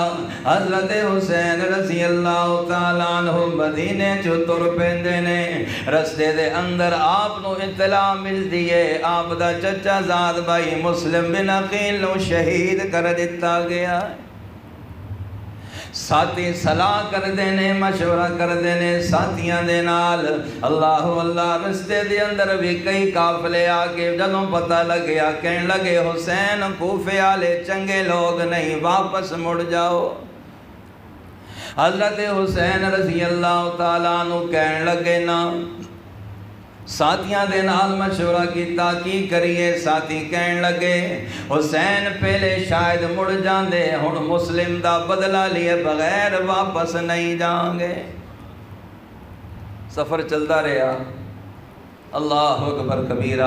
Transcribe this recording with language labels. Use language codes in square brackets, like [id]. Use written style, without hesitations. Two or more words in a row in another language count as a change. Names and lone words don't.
[pa] حضرت حسین [ar] رضی اللہ تعالیٰ عنہ [pa] مدینے جو تر پیندے نے. رستے دے اندر آپ نو اطلاع مل دیئے آپ دا چچا زاد بھائی مسلم بن عقیل نو شہید کر دیتا گیا. ساتھی صلاح کر دینے مشورہ کر دینے ساتھیاں دے نال. اللہ اللہ. رستے دے اندر بھی کئی قافلے آگے جدوں پتہ لگیا کہنے لگے حسین کوفے والے چنگے لوگ نہیں واپس مڑ جاؤ. حضرت حسین [ar] رضی اللہ تعالیٰ عنہ [pa] کہنے لگے نا. ساتھیاں دے نال مشورہ کیتا کی کریے. ساتھی کہنے لگے حسین پہلے شاید مڑ جاندے ہن مسلم دا بدلہ لیے بغیر واپس نہیں جائیں گے. سفر چلتا رہا. [ar] اللہ اکبر کبیرہ.